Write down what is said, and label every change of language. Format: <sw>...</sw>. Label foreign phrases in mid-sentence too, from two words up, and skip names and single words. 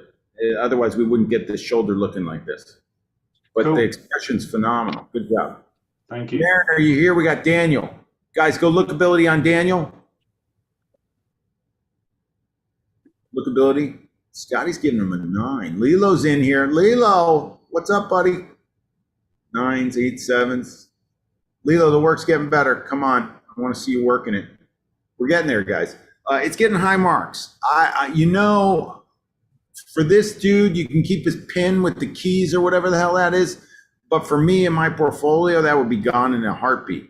<en>Otherwise we wouldn't get this shoulder looking like this. But the expression's phenomenal. Good job. Thank you. Darren, are you here? We got Daniel. Guys, go lookability on Daniel. Lookability. Scotty's giving him a 9. Lilo's in here. Lilo, what's up, buddy? 9s, 8s, 7s. Lilo, the work's getting better. Come on. I want to see you working it. We're getting there, guys. It's getting high marks. For this dude, you can keep his pin with the keys or whatever the hell that is. But for me in my portfolio, that would be gone in a heartbeat.</en>